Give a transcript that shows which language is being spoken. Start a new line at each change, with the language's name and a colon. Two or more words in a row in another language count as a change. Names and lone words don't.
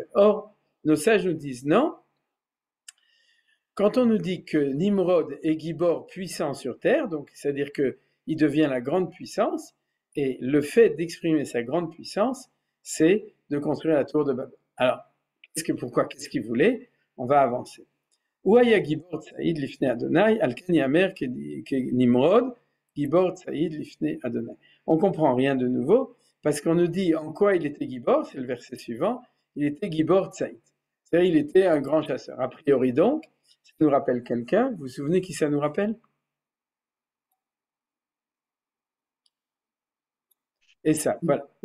French: Or, nos sages nous disent non. Quand on nous dit que Nimrod est Gibor puissant sur terre, donc c'est-à-dire qu'il devient la grande puissance, et le fait d'exprimer sa grande puissance, c'est de construire la tour de Babel. Alors, qu'est-ce qu'il voulait? On va avancer.
Hebrew: ויהי גבור ציד לפני ה׳, על כן יאמר כנמרד, גבור ציד לפני ה.
French: On ne comprend rien de nouveau, parce qu'on nous dit en quoi il était Gibor, c'est le verset suivant, il était
Hebrew: גבור ציד.
French: C'est-à-dire il était un grand chasseur. A priori donc, ça nous rappelle quelqu'un. Vous vous souvenez qui ça nous rappelle? Esav, voilà.